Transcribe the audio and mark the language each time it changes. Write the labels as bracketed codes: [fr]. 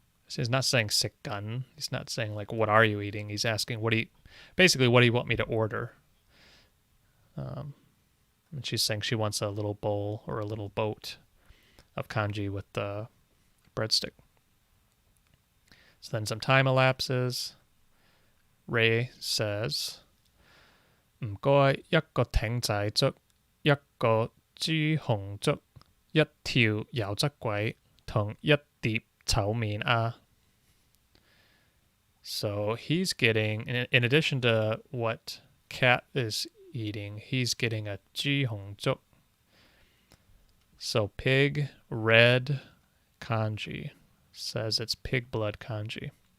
[en] He's not saying sick gun. He's not saying like, what are you eating? He's asking, what do you want me to order? And she's saying she wants a little bowl or a little boat of kanji with the breadstick. So then some time elapses. Ray says, [yue] 唔該一個艇仔粥，一個豬紅粥，一條油汁鬼，同一碟炒麵啊. [en] So he's getting, in addition to what Kat is eating, he's getting a 豬紅粥. So pig red kanji. Says it's pig blood kanji.